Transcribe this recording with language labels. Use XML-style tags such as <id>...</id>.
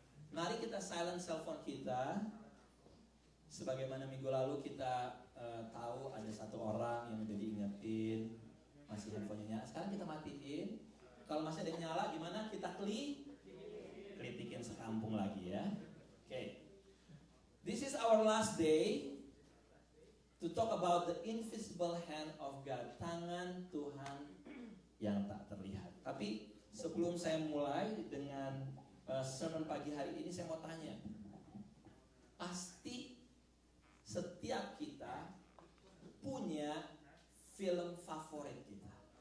<id>Mari kita silent cellphone kita. Sebagaimana minggu lalu kita tahu ada satu orang yang udah diingetin masih handphonenya nyala. Sekarang kita matiin. Kalau masih ada yang nyala gimana? Kita kritikin sekampung lagi ya. Oke.</id> <en>This is our last day to talk about the invisible hand of God.</en> <id>Tangan Tuhan yang tak terlihat. Tapi sebelum saya mulai dengan sermon pagi hari ini, saya mau tanya. Pasti setiap kita punya film favorit kita.</id>